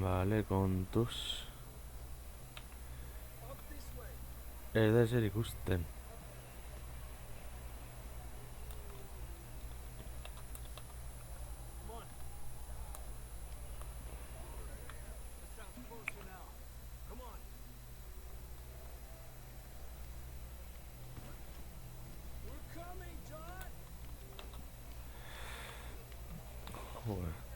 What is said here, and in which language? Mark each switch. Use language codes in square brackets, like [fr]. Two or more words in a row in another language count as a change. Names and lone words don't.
[eu] Vale, kontuz. [en] Up this way. [eu] Ez da ezer ikusten. [en] Come on. That sounds closer now. Come on. We're coming, John. Joder.